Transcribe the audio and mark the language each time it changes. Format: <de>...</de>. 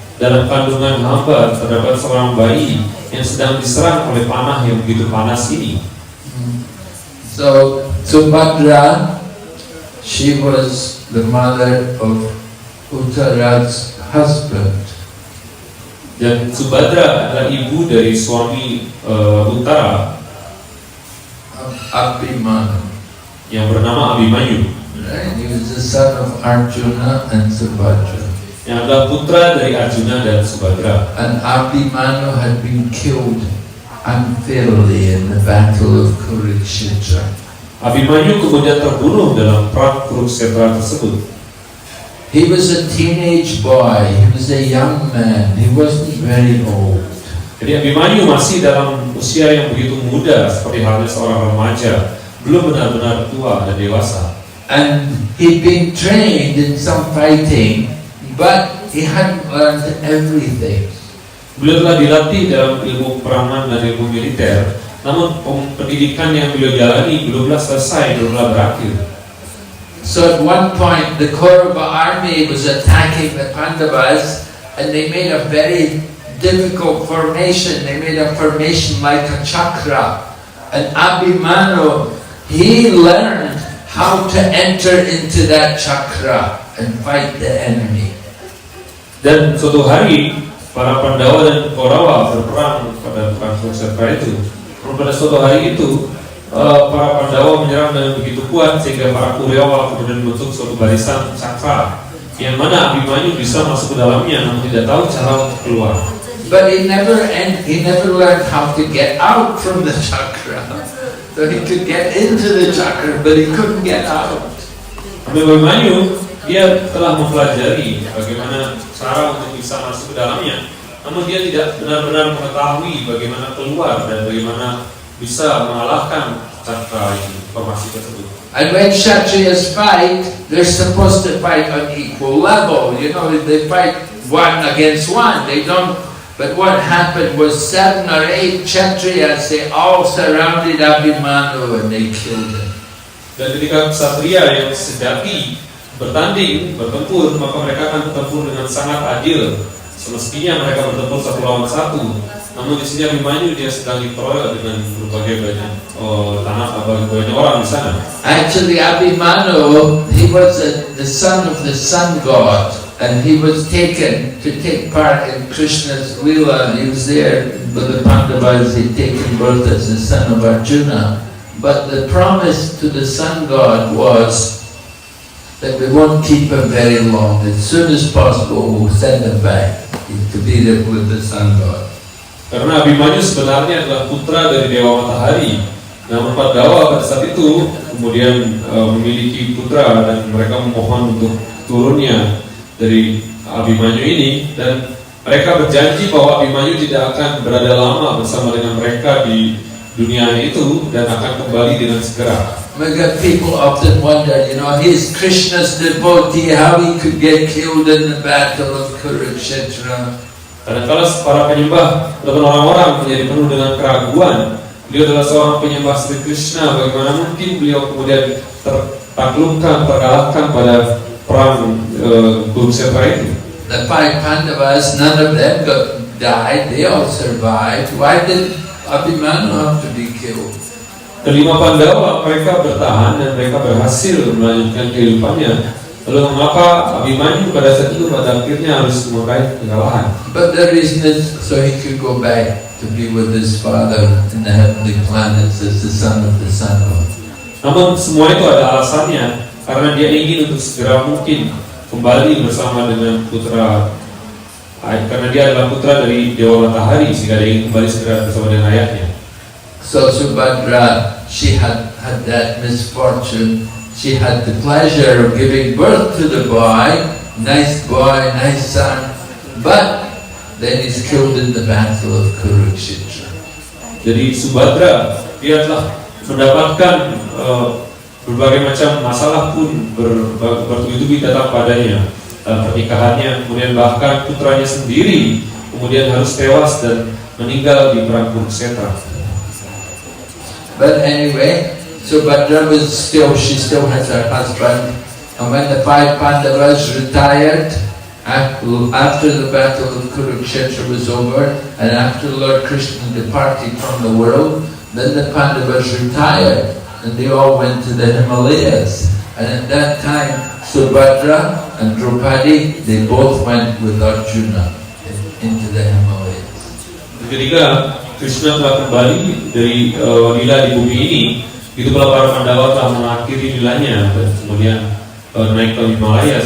<id>Dalam kandungan hamba terdapat seorang bayi yang sedang diserang oleh panah yang begitu panas ini.</id> <en>So Subhadra, she was the mother of Uttara's husband.</en> <id>Dan Subhadra adalah ibu dari suami Uttara</id> <en>Abhimanyu.</en> <id>yang bernama Abhimanyu.</id> <en>Right? He was the son of Arjuna and Subhadra.</en> <id>Yang adalah putra dari Arjuna dan Subhadra.</id> <en>And Abhimanyu had been killed unfairly in the battle of Kurukshetra.</en> <id>Abhimanyu kemudian terbunuh dalam perang Kurukshetra tersebut.</id> <en>He was a teenage boy, he was a young man, he wasn't very old.</en> <id>Jadi Abhimanyu masih dalam usia yang begitu muda, seperti halnya seorang remaja, belum benar-benar tua dan dewasa.</id> <en>And he'd been trained in some fighting, but he hadn't learned everything.</en> <id>Beliau telah dilatih dalam ilmu peperangan dan ilmu militer, namun pendidikan yang beliau jalani belumlah selesai, belumlah berakhir.</id> <en>So at one point the Kaurava army was attacking the Pandavas, and they made a very difficult formation. They made a formation like a chakra. And Abhimanyu, he learned how to enter into that chakra and fight the enemy.</en> <id>Dan suatu hari para Pandawa dan Kaurawa berperang pada perang Kurukshetra itu. Pada suatu hari itu para Pandawa menyerang dengan begitu kuat sehingga para Kaurawa kemudian membentuk suatu barisan cakra yang mana Abhimanyu bisa masuk ke dalamnya namun tidak tahu cara untuk keluar.</id> <en>But he never learned how to get out from the chakra. So he could get into the chakra, but he couldn't get out.</en> <id>Abhimanyu dia telah mempelajari bagaimana cara untuk bisa masuk ke dalamnya, namun dia tidak benar-benar mengetahui bagaimana keluar dan bagaimana bisa mengalahkan cakra formasi tersebut.</id> <en>And when Kshatriyas fight, they're supposed to fight on equal level. You know, they fight one against one. They don't. But what happened was 7 or 8 Kshatriyas, they all surrounded Abhimanyu and they killed him.</en> <id>Dan ketika ksatria yang sejati bertanding, bertempur, maka mereka akan bertempur dengan sangat adil. Semestinya mereka bertempur 1 lawan 1. Namun di sini Abhimanyu dia sedang dikeroyok dengan berbagai banyak banyak orang di sana.</id> <en>Actually, Abhimanyu, he was the son of the sun god, and he was taken to take part in Krishna's Leela. He was there with the Pandavas. He'd taken birth as the son of Arjuna. But the promise to the sun god was that we won't keep him very long. As soon as possible, we'll send him back to be there with the sun god.</en> <id>Karena Abhimanyu sebenarnya adalah putra dari Dewa Matahari. Namun Pandawa pada saat itu kemudian memiliki putra dan mereka memohon untuk turunnya dari Abhimanyu ini, dan mereka berjanji bahwa Abhimanyu tidak akan berada lama bersama dengan mereka di dunia itu dan akan kembali dengan segera.</id> <en>People often wonder, you know, he's Krishna's devotee, how he could get killed in the battle of Kurukshetra.</en> <id>Kadang-kadang para penyembah ataupun orang-orang menjadi penuh dengan keraguan. Beliau adalah seorang penyembah Sri Krishna, bagaimana mungkin beliau kemudian tertaklukkan, terkalahkan pada perang Kurukshetra itu.</id> <en>The 5 Pandavas, none of them died, they all survived. Why did Abhimanyu have to be killed?</en> <id>Kelima Pandawa, mereka bertahan dan mereka berhasil melanjutkan kehidupannya. Lalu mengapa Abhimanyu pada saat itu pada akhirnya harus meraih kekalahan?</id> <en>But the reason is so he could go back to be with his father in the heavenly planets as the son of the sun god.</en> <id>Namun semua itu ada alasannya, karena dia ingin untuk segera mungkin kembali bersama dengan putra, karena dia adalah putra dari Dewa Matahari, sehingga dia ingin kembali segera bersama dengan ayahnya.</id> <en>So Subhadra, she had that misfortune. She had the pleasure of giving birth to the boy, nice son, but then he's killed in the battle of Kurukshetra.</en> <id>Jadi Subhadra, dia telah mendapatkan berbagai macam masalah pun bertubi-tubi datang padanya dalam pernikahannya, kemudian bahkan putranya sendiri kemudian harus tewas dan meninggal di perang Kurukshetra.</id> <en>But anyway, Subhadra she still has her husband, and when the 5 Pandavas retired, after the battle of Kurukshetra was over, and after Lord Krishna departed from the world, then the Pandavas retired, and they all went to the Himalayas. And at that time, Subhadra and Draupadi, they both went with Arjuna into the Himalayas.</en> <id>Ketika Krishna telah kembali dari lila di bumi ini, itu para Pandawa telah mengakhiri lilanya dan kemudian naik ke Himalaya.</id>